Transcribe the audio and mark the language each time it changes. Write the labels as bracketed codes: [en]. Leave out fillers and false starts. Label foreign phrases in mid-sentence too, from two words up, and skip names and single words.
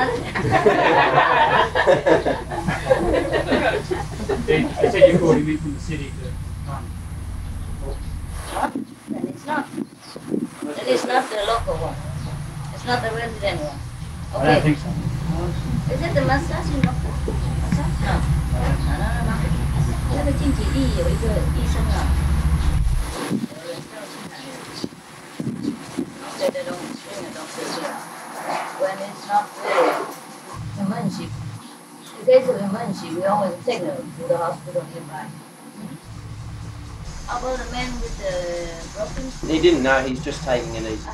[en] They said you called him in from the city to come. What? Then it's not. Then it's not the local one. It's not the resident one. I Okay. don't think so. Is it the massage doctor? Massage? No. No. [vi] Cái là chính trị y [zh] 有一个医生啊。 [en] They don't bring a doctor here when it's not very emergency. In case of emergency, we always take them to the hospital nearby. How about the man with the broken? He didn't know, he's just taking it easy.